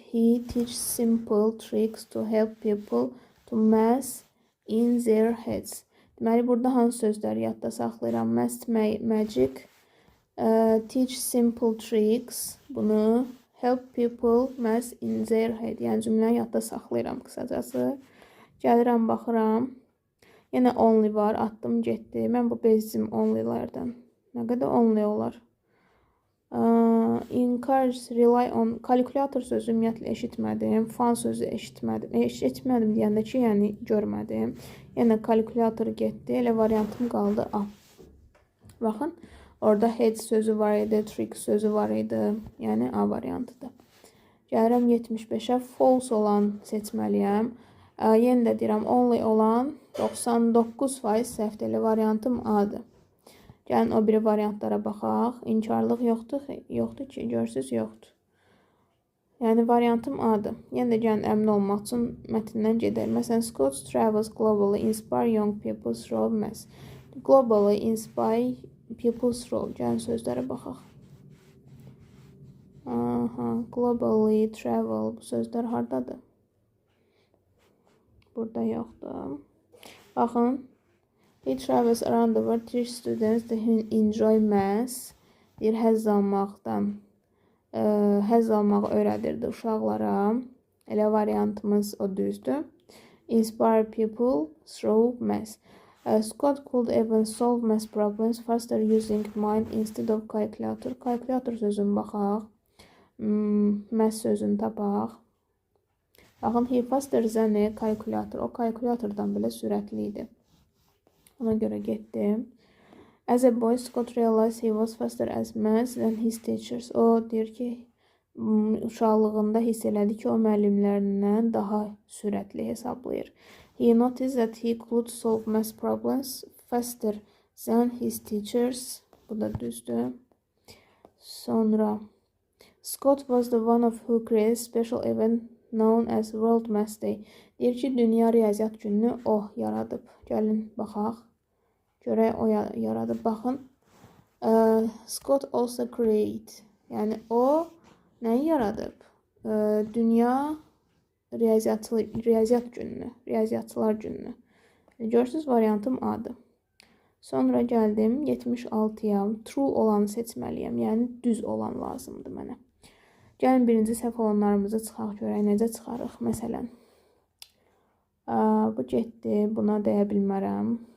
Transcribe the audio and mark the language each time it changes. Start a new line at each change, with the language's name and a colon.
English: He teaches simple tricks to help people to math in their heads.
Azerbaijani: Deməli, burada hansı sözləri yadda saxlayıram?
English: Maths magic. Teach simple tricks.
Azerbaijani: Bunu
English: help people math in their head.
Azerbaijani: Yəni cümləni yadda saxlayıram qısacası. Gəlirəm, baxıram. Yenə only var. Atdım, getdi. Mən bu bezdim onlylərdən. Nə qədər only olar?
English: Encourage, rely on.
Azerbaijani: Kalkulator sözü ümumiyyətlə eşitmədim. Fun sözü eşitmədim. Eşitmədim deyəndə ki, yəni görmədim. Yenə kalkulator getdi. Elə variantım qaldı A. Baxın. Orada head sözü var idi, trick sözü var idi. Yəni A variantıdır. Gəlirəm 75-ə. False olan seçməliyəm. Yenə də deyirəm, only olan 99% səhvdir. Elə variantım A-dır. Gəlin o biri variantlara baxaq. İnkarlıq yoxdur ki, görsünüz, yoxdur. Yəni variantım A-dır. Yenə də gəlin əmin olmaq üçün mətndən gedək. Məsələn,
English: Scott travels globally, inspire young people through maths. Globally inspire people through.
Azerbaijani: Gəlin sözlərə baxaq. Aha,
English: globally travel.
Azerbaijani: Bu sözlər hardadır? Burada yoxdur. Baxın.
English: He travels around the world, teach students to enjoy maths.
Azerbaijani: Bir həzz almağı öyrədirdi uşaqlara. Elə variantımız o düzdür.
English: Inspire people through maths. Scott could even solve math problems faster using mind instead of calculator.
Azerbaijani: Calculator sözünü baxaq. Math sözünü tapaq. Baxın,
English: he faster than a calculator.
Azerbaijani: O kalkulatordan belə sürətli idi. Ona görə getdim.
English: As a boy, Scott realized he was faster as maths than his teachers.
Azerbaijani: O deyir ki, uşaqlığında hiss elədi ki, o müəllimlərindən daha sürətli hesablayır.
English: He noticed that he could solve math problems faster than his teachers.
Azerbaijani: Bu da düzdür. Sonra
English: Scott was the one of who created special event known as World Math Day.
Azerbaijani: Deyir ki, Dünya Riyaziyyat Gününü o yaradıb. Gəlin baxaq. Görək o yaradıb. Baxın.
English: Scott also created.
Azerbaijani: Yəni o nəyi yaradıb? Dünya Riyaziyyat Gününü, Riyaziyyatçılar Gününü. Görürsünüz, variantım A'dır. Sonra gəldim 76-ya. True olanı seçməliyəm. Yəni düz olan lazımdır mənə. Gəlin birinci səhv olanlarımızı çıxaq görək, necə çıxarıq. Məsələn, bu getdi, buna deyə bilmərəm.